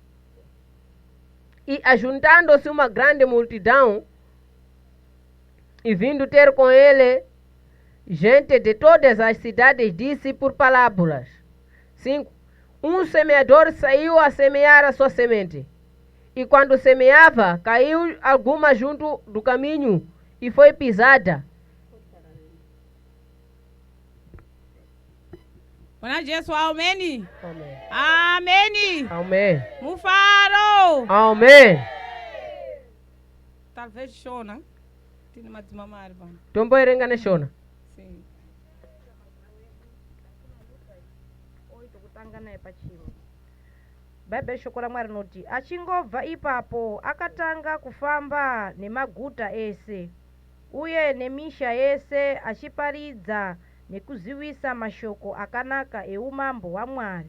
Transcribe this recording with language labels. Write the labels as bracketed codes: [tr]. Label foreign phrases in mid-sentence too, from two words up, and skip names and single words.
[pt] E ajuntando-se uma grande multidão, e vindo ter com ele Gente de todas as cidades disse por parábolas. 5. Um semeador saiu a semear a sua semente. E quando semeava, caiu alguma junto do caminho e foi pisada. [sw] Bwana Yesu, ameni. [pt] Amém. [sw] Ameni. [pt] Amém. [sn] Mufaro. [pt] Amém. Talvez shona. [sn] Tini madzimamari bwana. Tomboerengane shona. [pt] Sim. [sn] Baibai shoko la Mwari noti achingobva ipapo akatanga kufamba nemaguta ese uye nemisha yese achiparidza nekuziwisa mashoko akanaka eumambo hwaMwari.